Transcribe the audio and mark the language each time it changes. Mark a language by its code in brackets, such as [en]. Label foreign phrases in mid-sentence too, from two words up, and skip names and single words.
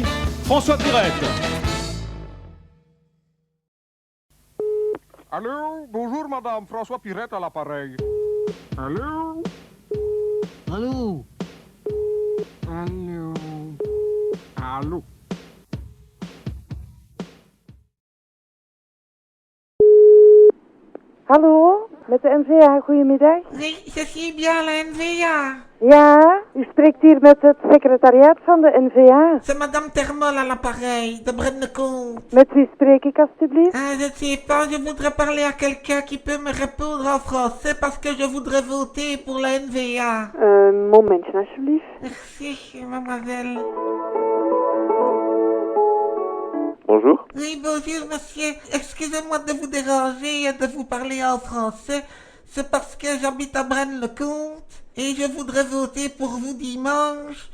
[fr] François Pirette. Allô, bonjour madame, François Pirette à l'appareil. Allô? Allô? Allô? Allô? [nl] Hallo, met de NVA, goedemiddag. [fr] Oui, je suis bien la NVA. [nl] Ja, u spreekt hier met het secretariaat van de NVA. [fr] C'est Madame Termol à l'appareil, de Braine-le-Comte. [nl] Met wie spreek ik alstublieft? [fr] Je ne sais pas, je voudrais parler à quelqu'un qui peut me répondre en français parce que je voudrais voter pour la NVA. [nl] Momentje alsjeblieft. [fr] Merci, mademoiselle. Bonjour. Oui, bonjour, monsieur. Excusez-moi de vous déranger et de vous parler en français. C'est parce que j'habite à Braine-le-Comte et je voudrais voter pour vous dimanche.